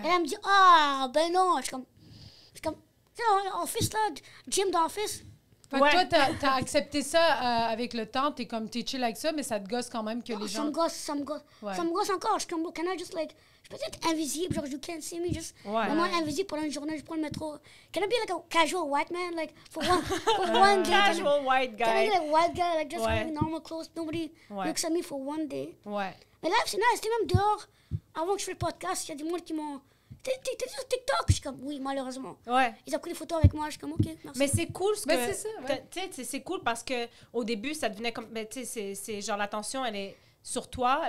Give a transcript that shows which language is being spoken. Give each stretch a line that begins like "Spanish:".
French: Et elle me dit, ah, ben non. Je suis comme, tu sais, office là, gym d'office. Fait que toi, t'as accepté ça avec le temps, t'es chill avec ça, mais ça te gosse quand même que les Ça gens... me gosse, ça me gosse. Ouais. Ça me gosse encore. Je suis comme,
English: can I just like,
French: je peux être invisible, genre,
English: you can't see me,
French: juste vraiment invisible pendant une journée, je prends le métro.
English: Can I be like a casual white man, like, for one day? Casual white Can I be like white guy, like, just
French: Ouais.
English: wearing normal clothes, nobody looks at me for one day.
French: Ouais. Mais là, c'est nice, c'était même dehors, avant que je fasse le podcast, il y a des gens qui m'ont... T'es sur TikTok? Je suis comme, oui, malheureusement. Ouais. Ils ont pris des photos avec moi, je suis comme, ok, merci. Mais c'est cool ce que... Mais c'est ça, ouais. Tu sais, c'est cool parce que au début, ça devenait comme... Ben, tu sais, c'est genre l'attention, elle est sur toi.